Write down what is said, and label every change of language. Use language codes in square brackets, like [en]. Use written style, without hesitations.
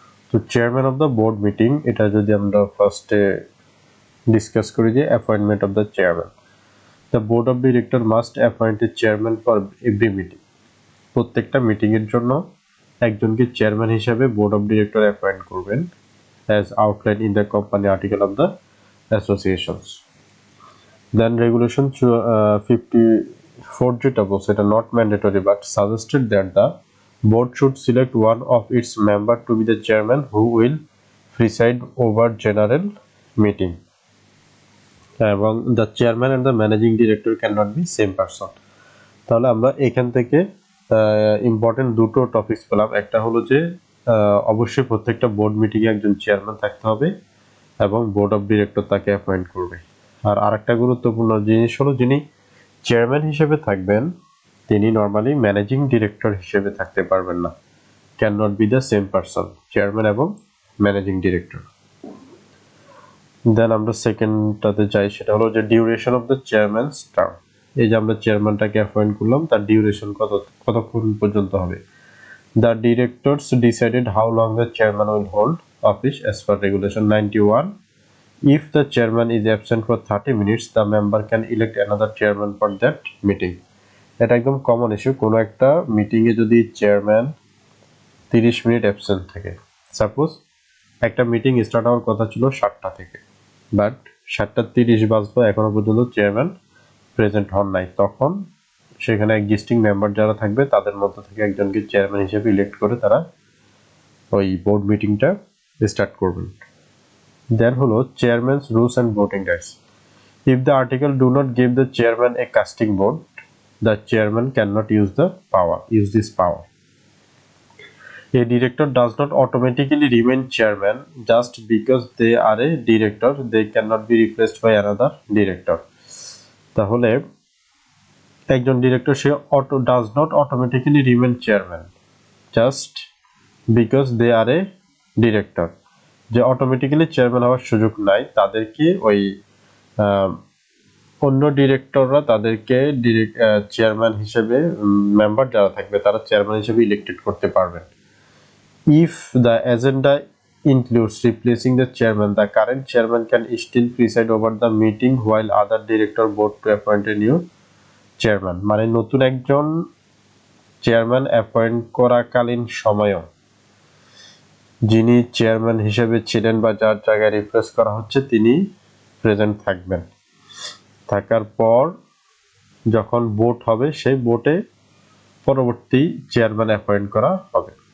[bn] তো [en] chairman of the board meeting, [bn] এটা যদি আমরা ফার্স্টে ডিসকাস করি যে [en] Appointment of the chairman. The board of director must appoint a chairman for every meeting. [bn] প্রত্যেকটা মিটিংয়ের জন্য একজনকে চেয়ারম্যান হিসাবে বোর্ড অফ ডিরেক্টর অ্যাপয়েন্ট করবেন, [en] As outline in the company article of the associations. Then regulation 54 [bn] যেটা বলছে, এটা [en] not mandatory but suggested that the board should select one of its member to be the chairman who will preside over general meeting, [bn] এবং [en] the chairman and the managing director cannot be same person. [bn] তাহলে আমরা এখান থেকে important দুটো topics পেলাম। একটা হলো যে অবশ্যই প্রত্যেকটা বোর্ড মিটিংয়ে একজন চেয়ারম্যান থাকতে হবে এবং বোর্ড অফ ডিরেক্টর তাকে অ্যাপয়েন্ট করবে। আর আরেকটা গুরুত্বপূর্ণ জিনিস হলো, যিনি চেয়ারম্যান হিসেবে থাকবেন তিনি নর্মালি ম্যানেজিং ডিরেক্টর হিসেবে থাকতে পারবেন না, [en] can not be the same person, [bn] chairman এবং ম্যানেজিং ডিরেক্টর। দেন আমরা সেকেন্ডটাতে যাই, সেটা হলো যে [en] Duration of the chairman's term. [bn] এই যে আমরা চেয়ারম্যানটাকে অ্যাপয়েন্ট করলাম, তার ডিউরেশন কতক্ষণ পর্যন্ত হবে। [en] The directors decided how long the chairman will hold office as per regulation 91। If the chairman is absent for 30 minutes, the member can elect another chairman for that meeting. [bn] এটা একদম common issue. কোনো একটা মিটিংয়ে যদি chairman 30 minute absent থাকে, suppose একটা meeting start হওয়ার কথা ছিল 7টা থেকে, বাট 7:30 বাজলো, এখনো পর্যন্ত চেয়ারম্যান প্রেজেন্ট হন নাই, তখন সেখানে এক্সিস্টিং মেম্বার যারা থাকবে তাদের মধ্যে থেকে একজনকে চেয়ারম্যান হিসেবে ইলেক্ট করে তারা ওই বোর্ড মিটিংটা স্টার্ট করবেন। [en] Then হলো chairman's rules and voting rights. If the article do not give the chairman a casting vote, the chairman cannot use this power. A director does not automatically remain chairman just because they are a director. They cannot be replaced by another director. [bn] তাহলে একজন director say [en] does not automatically remain chairman just because they are a director, [bn] যে automatically chairman হওয়ার সুযোগ নাই, তাদেরকে ওই অন্য ডিরেক্টররা তাদেরকে চেয়ারম্যান হিসেবে, মেম্বার যারা থাকবে তারা চেয়ারম্যান হিসেবে ইলেক্টেড করতে পারবেন। [en] If the agenda includes replacing the chairman, the current chairman can still preside over the meeting while other director vote to appoint a new chairman. [bn] মানে নতুন একজন চেয়ারম্যান অ্যাপয়েন্ট করাকালীন সময়ও যিনি চেয়ারম্যান হিসেবে ছিলেন বা যার জায়গায় রিপ্লেস করা হচ্ছে তিনি প্রেজেন্ট থাকবেন। থাকার পর যখন ভোট হবে সেই ভোটে পরবর্তী চেয়ারম্যান অ্যাপয়েন্ট করা হবে।